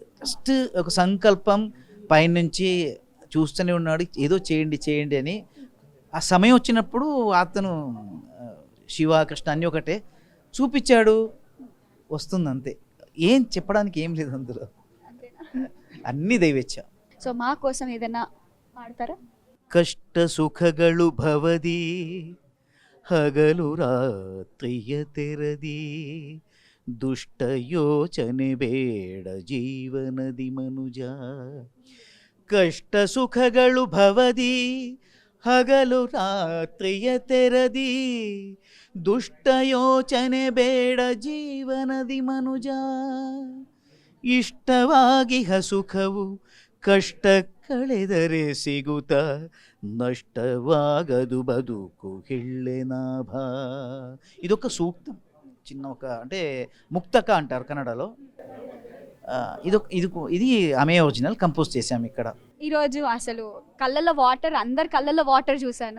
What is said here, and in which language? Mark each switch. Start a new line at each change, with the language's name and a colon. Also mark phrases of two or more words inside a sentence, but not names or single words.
Telugu: జస్ట్ ఒక సంకల్పం పైనుంచి చూస్తూనే ఉన్నాడు, ఏదో చేయండి అని. ఆ సమయం వచ్చినప్పుడు అతను శివ కృష్ణ అన్నీ ఒకటే చూపించాడు, వస్తుంది అంతే. ఏం చెప్పడానికి ఏం లేదు అందులో, అన్నీ దైవేచ్ఛ. సో మా కోసం ఏదైనా పాడతారా?
Kannada: ಕಷ್ಟ ಸುಖಗಳು ಭವದಿ ಹಗಲು ರಾತ್ರಿಯ ತೆರದಿ ದುಷ್ಟ ಯೋಚನೆ ಬೇಡ ಜೀವನದಿ ಮನುಜ. ಕಷ್ಟ ಸುಖಗಳು ಭವದಿ ಹಗಲು ರಾತ್ರಿಯ ತೆರದಿ ದುಷ್ಟ ಯೋಚನೆ ಬೇಡ ಜೀವನದಿ ಮನುಜ. ಇಷ್ಟವಾಗಿಹ ಸುಖವು ಕಷ್ಟ ಕಳೆದರೆ ಸಿಗುತ್ತ ನಷ್ಟವಾಗದು ಬತುಕು ಹಿಳ್ಳೆನಾಭ.
Telugu: ఇదొక సూక్తం, చిన్న ఒక అంటే ముక్తక అంటారు కన్నడలో. ఇది ఆమె
English: original compose
Telugu: చేసాము ఇక్కడ. ఈరోజు అసలు కళ్ళల్లో వాటర్, అందరి కళ్ళల్లో వాటర్ చూశాను.